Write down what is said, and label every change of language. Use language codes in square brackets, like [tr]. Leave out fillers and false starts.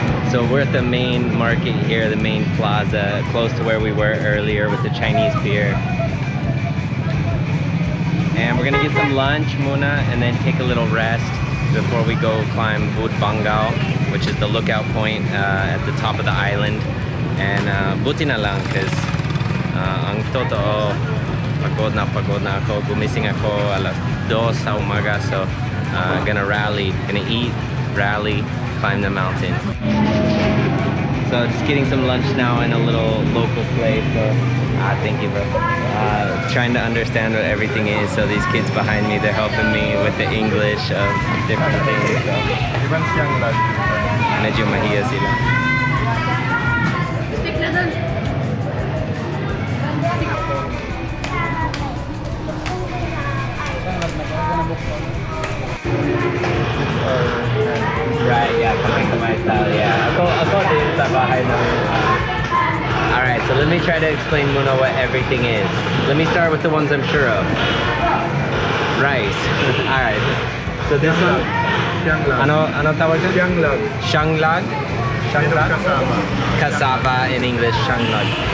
[en] So we're at the main market here, the main plaza, close to where we were earlier with the Chinese pier. And we're gonna get some lunch muna and then take a little rest before we go climb Bud Bangao, which is the lookout point at the top of the island. [tl] And buti na lang because ang totoo, pagod na ako, gumising ako alas 2 sa umaga. [en] So gonna rally, gonna eat, rally, climb the mountain. So just getting some lunch now in a little local place. So thank you, bro. Trying to understand what everything is. So these kids behind me, they're helping me with the English of different things. [tl] So medyo mahiya sila. Right, yeah, kamay-kamay style, yeah. Ako din sa bahay ng [en] All right, so let me try to explain muna what everything is. Let me start with the ones I'm sure of. Rice. All right. So this one. [tl] Ano tawag ito? [tsg] Siyanglag. Siyanglag. [tl] Kasama. [en] Cassava in English, siyanglag.